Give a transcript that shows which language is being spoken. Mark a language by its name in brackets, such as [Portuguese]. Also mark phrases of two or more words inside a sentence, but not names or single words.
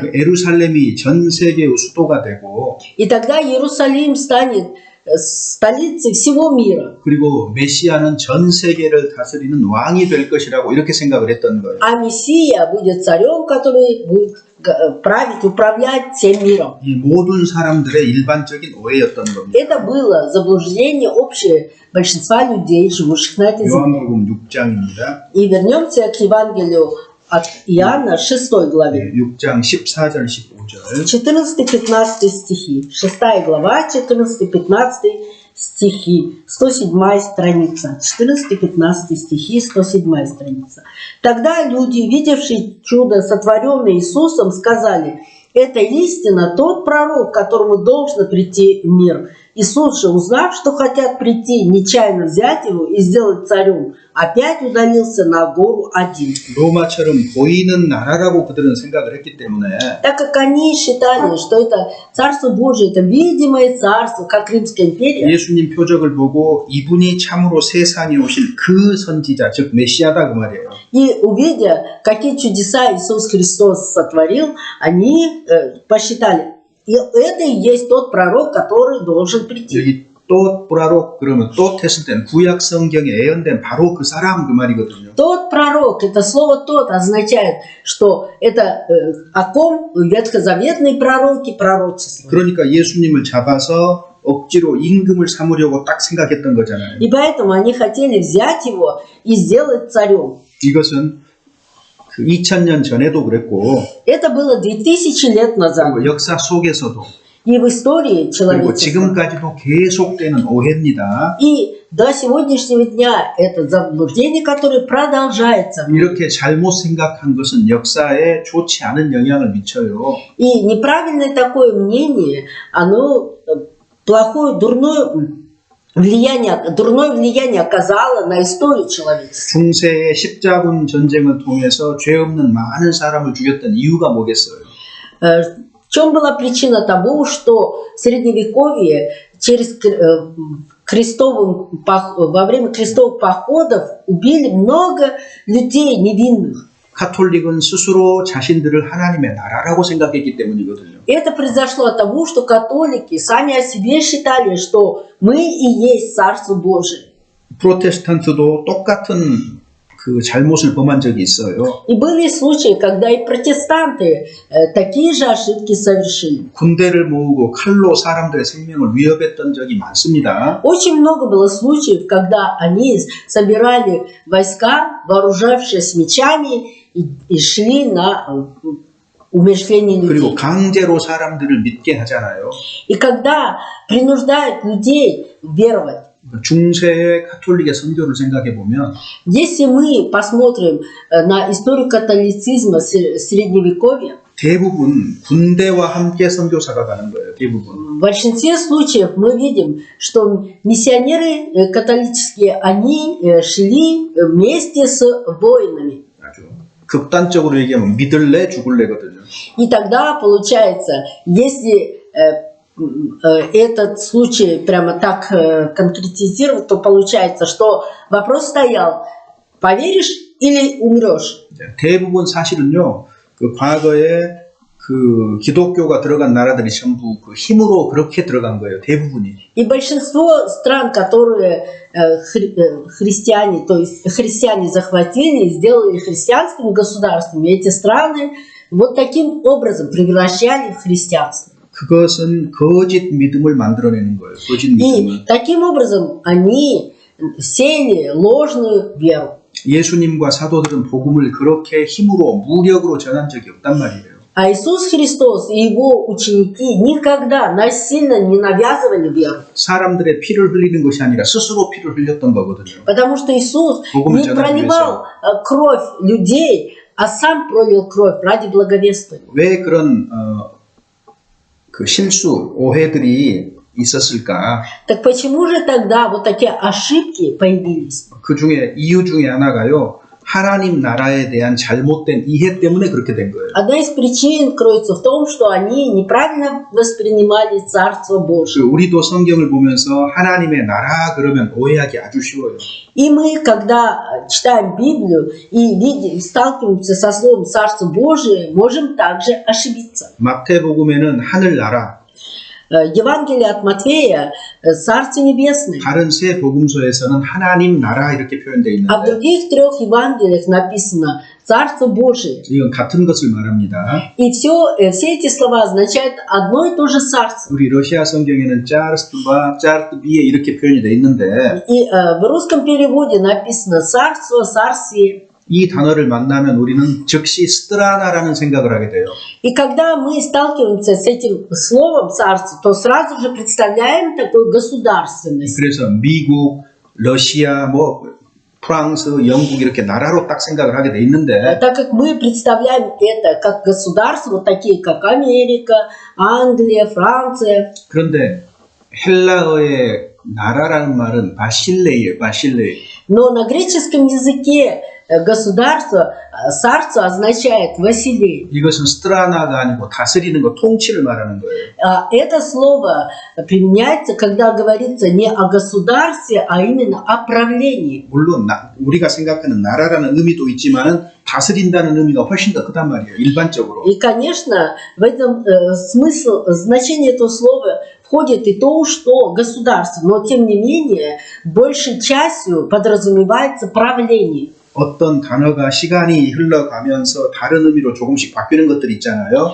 [Korean] 예루살렘이 전 세계의 수도가 되고 [Russian] И тогда Иерусалим станет столицей всего мира. [Korean] 그리고 메시아는 전 세계를 다스리는 왕이 될 것이라고 이렇게 생각을 했던 거예요. [Russian] А Мессия будет царем, который будет править, управлять всем миром. [Korean] 이 모든 사람들의 일반적인 오해였던 겁니다. [Russian] Это было заблуждение общее большинства людей, живущих на этой земле. [Korean] 요한복음 6장입니다. [Russian] И вернемся к Евангелию от Иоанна, 6 главе. [Korean] 6장 14절 15절. [Russian] 14-15 стихи. 6 глава, 14-15 стихи. 107 страница. 14-15 стихи, 107 страница. Тогда люди, видевшие чудо, сотворенное Иисусом, сказали: «Это истинно тот пророк, которому должно прийти в мир». Иисус же, узнав, что хотят прийти, нечаянно взять его и сделать царем, опять удалился на гору один. [Korean] 로마처럼 보이는 나라라고 그들은 생각을 했기 때문에 [Russian] Так как они считали, что это Царство Божие, это видимое царство, как Римская империя, [Korean] 예수님 표적을 보고 이분이 참으로 세상에 오실 그 선지자, 즉 메시아다 그 말이에요. [Russian] и увидя, какие чудеса Иисус Христос сотворил, они посчитали, и это и есть тот пророк, который должен прийти. [Korean] 여기 또 프라록 그러면 또 했을 때는 구약 성경에 예언된 바로 그 사람 그 말이거든요. [Russian] Тот пророк, это слово «тот» означает, что это о ком ветхозаветные пророки пророчествуют. [Korean] 그러니까 예수님을 잡아서 억지로 임금을 삼으려고 딱 생각했던 거잖아요. [Russian] И поэтому они хотели взять его и сделать царем. [Korean] 이것은 그 2000년 전에도 그랬고 [Russian] Это было 2000 лет назад. [Korean] 그리고 역사 속에서도 [Russian] И в истории [Korean] 그리고 [Russian] человечества. [Korean] 지금까지도 계속되는 오해입니다. [Russian] И до сегодняшнего дня это заблуждение, которое продолжается. [Korean] 이렇게 잘못 생각한 것은 역사에 좋지 않은 영향을 미쳐요. [Russian] И неправильное такое мнение, оно дурное влияние оказало на историю человечества. [Korean] 중세의 십자군 전쟁을 통해서 죄 없는 많은 사람을 죽였던 이유가 뭐겠어요? [Russian] В чем была причина того, что в Средневековье во время крестовых походов убили много людей невинных? [Korean] 카톨릭은 스스로 자신들을 하나님의 나라라고 생각했기 때문이거든요. [Russian] Это произошло от того, что католики сами о себе считали, что мы и есть Царство Божие. [Korean] 프로테스탄트도 똑같은 그 잘못을 범한 적이 있어요. [Russian] И были случаи, когда и протестанты такие же ошибки совершили. [Korean] 군대를 모으고 칼로 사람들의 생명을 위협했던 적이 많습니다. [Russian] Очень много было случаев, когда они собирали войска, вооружившись мечами, и шли на умерщвление [Korean] 그리고 [Russian] людей. [Korean] 강제로 사람들을 믿게 하잖아요. [Russian] И когда принуждают людей веровать, [Korean] 중세의 카톨릭의 선교를 생각해 보면 [Russian] если мы посмотрим на историю католицизма Средневековья, [Korean] 대부분 군대와 함께 선교사가 가는 거예요. 대부분. [Russian] в большинстве случаев мы видим, что миссионеры католические, они шли вместе с воинами. [Korean] 아주 극단적으로 얘기하면 믿을래 죽을래거든요. [Russian] И тогда получается, если этот случай прямо так конкретизировать, то получается, что вопрос стоял: поверишь или умрешь? [Korean] 대부분 사실은요. 그 과거에 그 기독교가 들어간 나라들이 전부 그 힘으로 그렇게 들어간 거예요. 대부분이. [Russian] И большинство стран, которые христиане, то есть христиане захватили и сделали христианскими государствами, эти страны вот таким образом превращали в христианство. [Korean] 그것은 거짓 믿음을 만들어내는 거예요. 거짓 [Russian] И [Korean] 믿음을. [Russian] таким образом они сеяли ложную веру. [Korean] 예수님과 사도들은 복음을 그렇게 힘으로 무력으로 전한 적이 없단 말이에요. [Russian] А Иисус Христос и Его ученики никогда насильно не навязывали веру. [Korean] 사람들의 피를 흘리는 것이 아니라 스스로 피를 흘렸던 거거든요. [Russian] Потому что Иисус [Korean] 복음을 [Russian] не [Korean] 전하기 [Russian] проливал кровь людей, а сам пролил кровь ради благовествования. [Korean] 왜 그런 그 실수, 오해들이 있었을까? [Russian] Так почему же тогда вот такие ошибки появились? [Korean] 그 중에 이유 중에 하나가요. 하나님 나라에 대한 잘못된 이해 때문에 그렇게 된 거예요. [Russian] Одна из причин кроется в том, что они неправильно воспринимали Царство Божие. [Korean] 우리도 성경을 보면서 하나님의 나라 그러면 오해하기 아주 쉬워요. [Russian] И мы, когда читаем Библию и сталкиваемся со словом Царство Божие, можем также ошибиться. [Korean] 마태복음에는 하늘 나라, [Russian] Евангелие от Матфея Царство Небесное. [Korean] 다른 세 복음서에서는 하나님 나라 이렇게 표현되어 [Russian] А в [Korean] 있는데 [Russian] других трех Евангелиях написано Царство Божие. [Korean] 이건 같은 것을 말합니다. [Russian] И все эти слова означают одно и то же царство. [Korean] 우리 러시아 성경에는 [Russian] царства, царствие [Korean] 이렇게 표현이 되어 있는데 [Russian] И в русском переводе написано Царство, Царствие. [Korean] 이 단어를 만나면 우리는 즉시 스트라나라는 생각을 하게 돼요. [Russian] И когда мы сталкиваемся с этим словом царство, то сразу же представляем такую государственность. [Korean] 그래서 미국, 러시아, 프랑스, 영국 이렇게 나라로 딱 생각을 하게 돼 있는데 [Russian] Так как мы представляем это как государство, вот такие как Америка, Англия, Франция. [Korean] 그런데 헬라어의 나라라는 말은 바실레이에요. 바실레이. [Russian] Но на греческом языке государство, царство означает Василий. [Korean] 이것은 스트라나가 아니고 다스리는 거, 통치를 말하는 거예요. [Russian] Это слово применяется, когда говорится не о государстве, а именно о правлении. [Korean] 물론 우리가 생각하는 나라라는 의미도 있지만 다스린다는 의미가 훨씬 더 크단 말이에요. 일반적으로. [Russian] И, конечно, в этом смысл, значение этого слова входит и то, что государство, но тем не менее, большей частью подразумевается правление. [Korean] 어떤 단어가 시간이 흘러가면서 다른 의미로 조금씩 바뀌는 것들이 있잖아요.